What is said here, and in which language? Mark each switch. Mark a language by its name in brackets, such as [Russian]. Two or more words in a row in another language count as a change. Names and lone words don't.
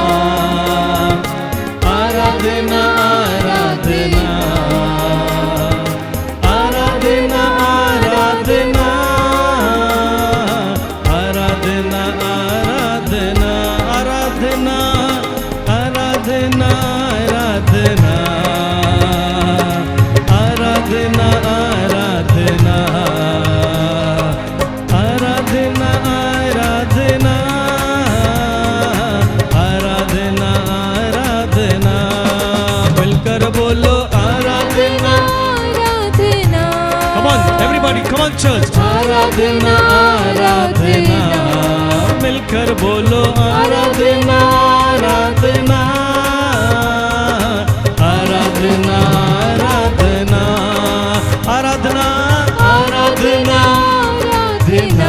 [Hindi] आराधना, आराधना, आराधना, आराधना, आराधना, आराधना, आराधना, आराधना, आराधना, आराधना, आराधना, आराधना, आराधना, आराधना, आराधना। मिलकर बोलो आराधना, आराधना। [English] come on everybody, come on church, [Hindi] आराधना, आराधना। मिलकर बोलो आराधना, आराधना, आराधना, आराधना, आराधना, आराधना, आराधना।